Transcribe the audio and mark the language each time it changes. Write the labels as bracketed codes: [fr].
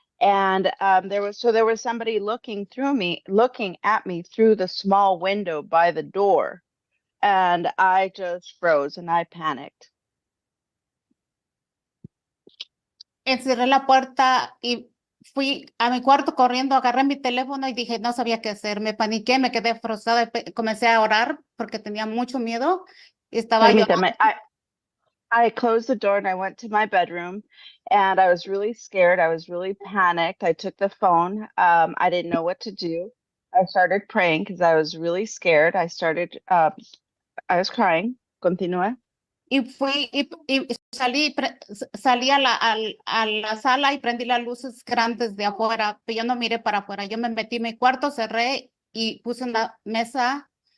[en] And there was somebody looking at me through the small window by the door, and I just froze and I panicked. [es] encerré la puerta y fui a mi cuarto corriendo, agarré mi teléfono y dije, no sabía qué hacer. Me paniqué, me quedé frustrada y comencé a orar porque tenía mucho miedo. Estaba Permítame. llorando. [en] I closed the door and I went to my bedroom and I was really scared. I was really panicked. I took the phone. I didn't know what to do. I started praying because I was really scared. I was crying. [es] Continúa. Y fui y salí a la sala y prendí las luces grandes de afuera, pero yo no miré para afuera. Yo me metí en mi cuarto, cerré y puse una mesa.